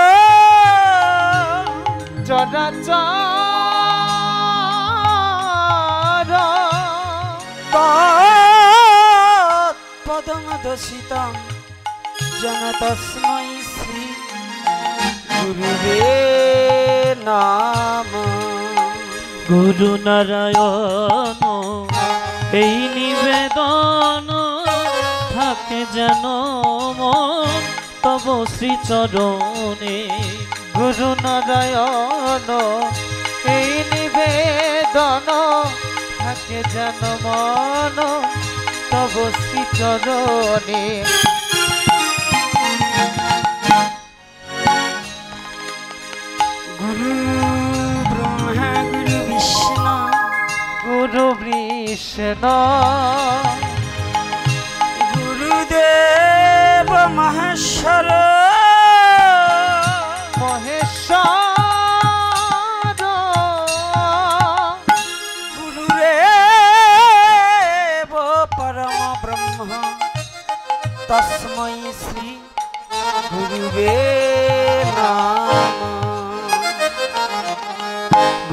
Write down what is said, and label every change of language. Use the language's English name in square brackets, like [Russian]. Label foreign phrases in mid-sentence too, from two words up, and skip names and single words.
[Sanskrit] चराचर तत्पदमधसितं जन तस्मै श्री गुरुवे नमः। [Bangla] গুরু নারায়ণ এই নিবেদন থাকে যেন মন তব শ্রী চরণে। গুরু নারায়ণ এই নিবেদন থাকে যেন মন তব শ্রী চরণে। [Sanskrit] गुरु ब्रह्मा गुरु विष्णु गुरु कृष्ण गुरुदेव महेश्वर महेश्वर गुरुदेव परम ब्रह्म तस्मै श्री गुरुवे नमः।